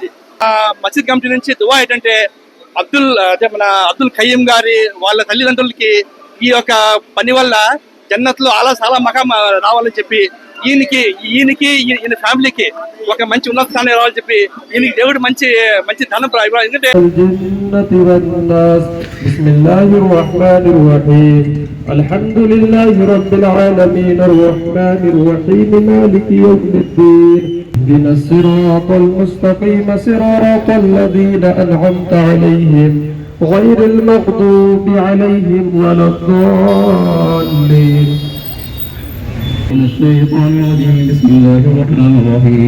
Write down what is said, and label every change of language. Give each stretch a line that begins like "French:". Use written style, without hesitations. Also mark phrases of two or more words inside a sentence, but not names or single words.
Telugu: అది మసీద్ కమిటీ నుంచి దువా ఏంటంటే మన అబ్దుల్ ఖయీం గారి వాళ్ళ తల్లిదండ్రులకి ఈ యొక్క పని వల్ల జన్నత్లో చాలా మకాం రావాలని చెప్పి ఈయన ఫ్యామిలీకి ఒక మంచి ఉన్నత స్థానం రావాలని చెప్పి ఈయనకి దేవుడు మంచి ధనం ఇవ్వాలి. ఎందుకంటే
Arabic: الحمد لله رب العالمين الرحمن الرحيم مالك يوم الدين اهدنا الصراط المستقيم صراط الذين أنعمت عليهم غير المغضوب عليهم ولا الضالين. من الشيطان الرجيم. بسم الله الرحمن الرحيم.